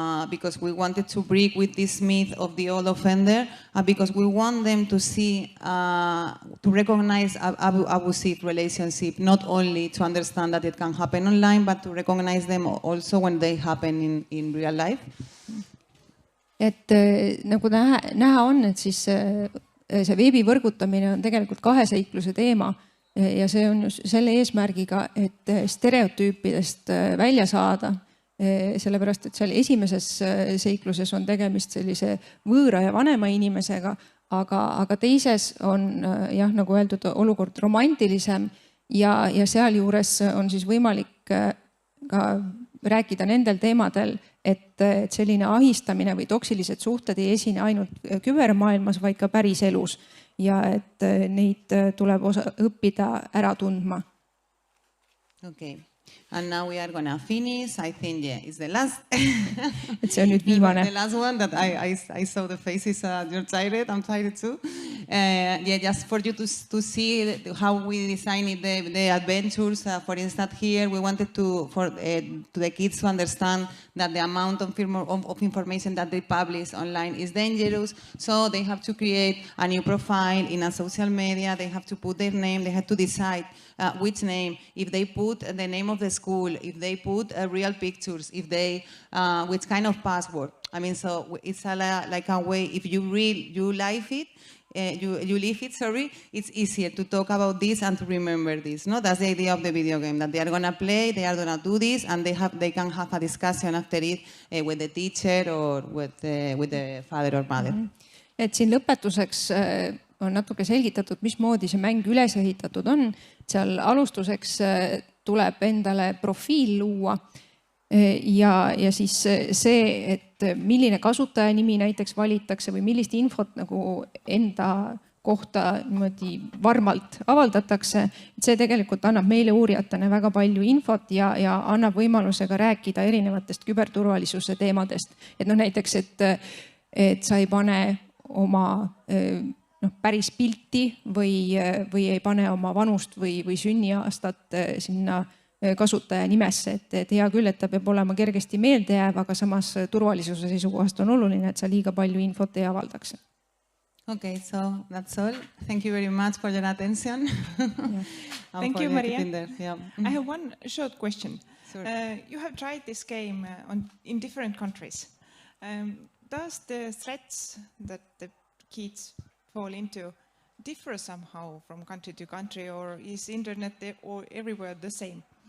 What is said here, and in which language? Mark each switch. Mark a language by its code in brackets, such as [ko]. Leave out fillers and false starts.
[en] Because we wanted to break with this myth of the old offender, because we want them to see, to recognize abusive relationship, not only to understand that it can happen online, but to recognize them also when they happen in real life. [et] Et nagu näha on, et siis see veebi võrgutamine on tegelikult kahe seikluse teema ja see on just selle eesmärgiga, et stereotüüpidest välja saada. Sellepärast, et seal esimeses seikluses on tegemist sellise võõra ja vanema inimesega, aga teises on nagu öeldud, olukord romantilisem ja sealjuures on siis võimalik ka rääkida nendel teemadel, et selline ahistamine või toksilised suhted ei esine ainult kübermaailmas, vaid ka päris elus ja et neid tuleb õppida ära tundma. [en] Okay. And now we are going to finish. I think, it's the last. [et] See on nüüd viimane. [en] The last one that I saw the faces. You're tired. I'm tired too. Just for you to see how we designed the adventures. For instance, here we wanted to the kids to understand that the amount of information that they publish online is dangerous. So they have to create a new profile in a social media. They have to put their name. They have to decide which name. If they put the name of the school, if they put real pictures, if they which kind of password. I mean, so it's like a way. If you live it. You live it, it's easier to talk about this and to remember this. No, that's the idea of the video game, that they are going to play, they are going to do this, and they can have a discussion after it with the teacher or with the father or mother. [et] Et siin lõpetuseks on natuke selgitatud, mismoodi see mäng üles ehitatud on. Seal alustuseks tuleb endale profiil luua ja siis see, et milline kasutaja nimi näiteks valitakse või millist infot nagu enda kohta niimoodi varmalt avaldatakse. See tegelikult annab meile uurijatena väga palju infot ja annab võimaluse ka rääkida erinevatest küberturvalisuse teemadest. Et näiteks, et sa ei pane oma päris pilti või ei pane oma vanust või sünniaastat sinna kasutaja nimesse, et hea küll, et ta peab olema kergesti meelde jääv, aga samas turvalisuse seisukohast on oluline, et sa liiga palju infot ei avaldaks. [en] Okay, so that's all. Thank you very much for your attention. Thank you, Maria. Yeah. I have one short question. Sure. You have tried this game in different countries. Does the threats that the kids fall into differ somehow from country to country, or is internet or everywhere the same?